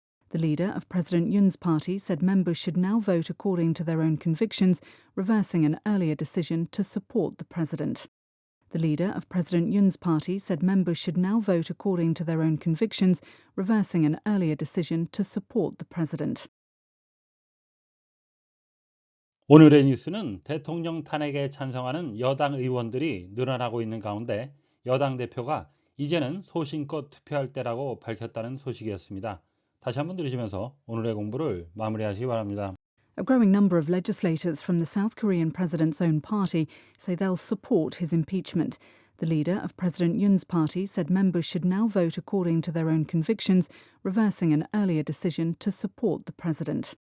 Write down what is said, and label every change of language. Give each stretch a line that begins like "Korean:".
English: The leader of President Yoon's party said members should now vote according to their own convictions, reversing an earlier decision to support the president. The leader of President Yoon's party said members should now vote according to their own convictions, reversing an earlier decision to support the president.
Korean: 오늘의 뉴스는 대통령 탄핵에 찬성하는 여당 의원들이 늘어나고 있는 가운데 여당 대표가 이제는 소신껏 투표할 때라고 밝혔다는 소식이었습니다. 다시 한번 들으시면서 오늘의 공부를 마무리하시기 바랍니다.
English: A growing number of legislators from the South Korean president's own party say they'll support his impeachment. The leader of President Yoon's party said members should now vote according to their own convictions, reversing an earlier decision to support the president.